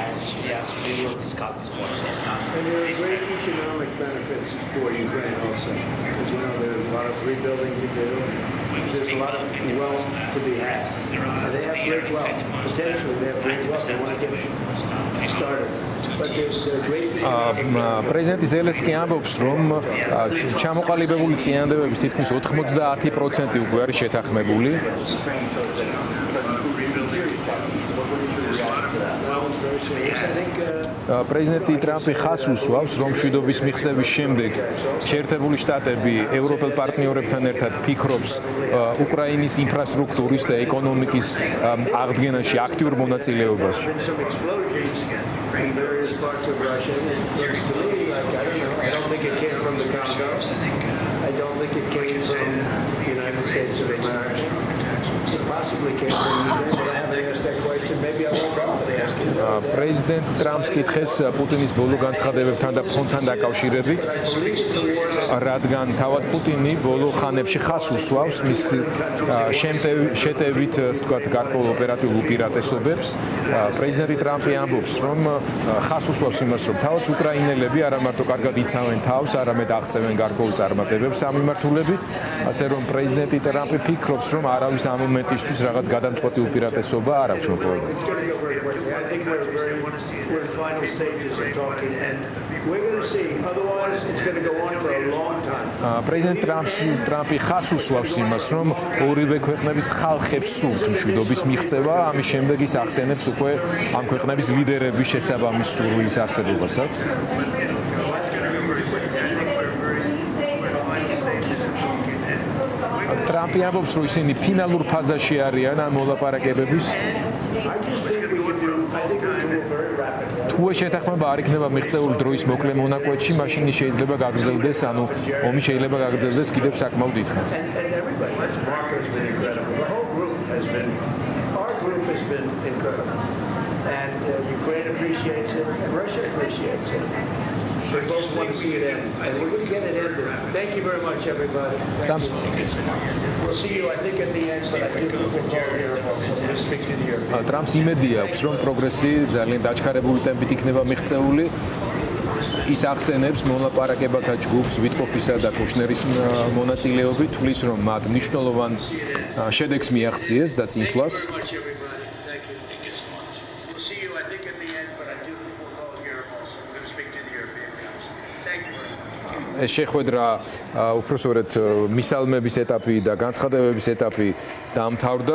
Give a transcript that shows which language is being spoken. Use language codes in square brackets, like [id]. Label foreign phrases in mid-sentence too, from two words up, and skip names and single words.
[en] Yes, we will discuss this point. And there are great economic benefits for Ukraine also, because there's a lot of rebuilding to do. There's a lot of wealth to be had. They have great wealth. Potentially, they have great wealth. They want to get started. [ka] პრეზიდენტი ზელენსკი ამბობს, რომ ჩამოყალიბებული წინადადებების თითქმის 90% უკვე არის შეთანხმებული. პრეზიდენტი ტრამპი ხას უსვავს, რომ მშვიდობის მიღწევის შემდეგ შეერთებული შტატები ევროპელ პარტნიორებთან ერთად ფიქრობს უკრაინის ინფრასტრუქტურის და ეკონომიკის აღდგენაში აქტიურ მონაწილეობაში. [en] In various parts of Russia. It looks to me like, I don't think it came from the Congo. I don't think it came from the United States of America. It possibly came from Ukraine, but I haven't asked that question. Maybe I won't probably ask it. President Trump's [ka] კითხეს პუტინის ბოლო განცხადებებთან და ფონთან დაკავშირებით, რადგან თავად პუტინი ბოლო ხანებში ხას უსვავს მის შეტევით, ასე ვთქვათ, გარკვეულ ოპერატიულ უპირატესობებს. პრეზიდენტი ტრამპი ამბობს, რომ ხას უსვავს იმას, რომ თავად უკრაინელები არა მარტო კარგად იცავენ თავს, არამედ აღწევენ გარკვეულ წარმატებებს ამ მიმართულებით, ასე რომ პრეზიდენტი ტრამპი ფიქრობს, რომ არავის ამ მომენტისთვის რაღაც გადამწყვეტი უპირატესობა არ აქვს მოპოვებული. [en] I think we're in final stages of talking, and we're going to see. Otherwise, it's going to go on for a long time. President Trump- [ka] ი ხას უსვავს იმას, რომ ორივე ქვეყნების ხალხებს სურთ მშვიდობის მიღწევა, ამის შემდეგ ის ახსენებს უკვე ამ ქვეყნების ლიდერების შესაბამის სურვილის არსებობასაც. ტრამპი ამბობს, რომ ისინი ფინალურ ფაზაში არიან ამ მოლაპარაკებების. თუ შეთანხმება არ იქნება მიღწეული დროის მოკლე მონაკვეთში, მაშინ შეიძლება გაგრძელდეს, ანუ ომი შეიძლება გაგრძელდეს კიდევ საკმაოდ დიდხანს. [en] We both want to see it end. I think we get it ended. Thank you very much, everybody. We'll see you, I think, at the end, but I do look forward here to speak to the Europeans. [ka] Trump's იმედია აქვს, რომ პროგრესი ძალიან დაჩქარებული ტემპით იქნება მიღწეული. ის ახსენებს მოლაპარაკებათა ჯგუფს ვიტკოფისა და კუშნერის მონაწილეობით, თვლის, რომ მათ მნიშვნელოვან შედეგს მიაღწიეს და წინსვლას. ეს შეხვედრა უпроსორეთ მისალმების ეტაპი და განცხადებების ეტაპი დამთავრდა